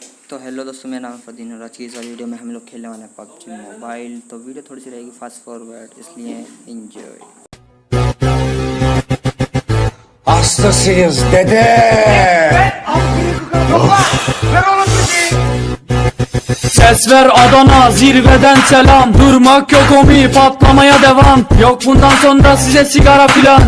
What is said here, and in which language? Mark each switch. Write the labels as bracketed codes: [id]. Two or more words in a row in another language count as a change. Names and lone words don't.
[hi] तो हेलो दोस्तों, मेरा नाम फदीन और आज की इस वाली वीडियो में हम लोग खेलने वाले हैं पबजी मोबाइल। तो वीडियो थोड़ी सी रहेगी फास्ट फॉरवर्ड, इसलिए एंजॉय। [tr] Hastasıyız dede. Ses ver Adana, zirveden selam. Durmak yok omi, patlamaya devam. Yok bundan sonra size sigara filan.